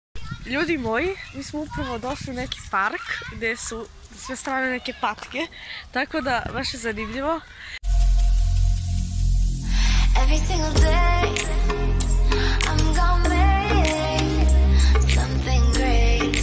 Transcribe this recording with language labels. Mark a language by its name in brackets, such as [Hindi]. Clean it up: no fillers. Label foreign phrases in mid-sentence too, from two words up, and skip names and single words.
[Serbian] Ljudi moji, mi smo upravo došli u neki park gdje su sve strane neke patke, tako da baš je zanimljivo. [English] Every single day I'm gonna make something great.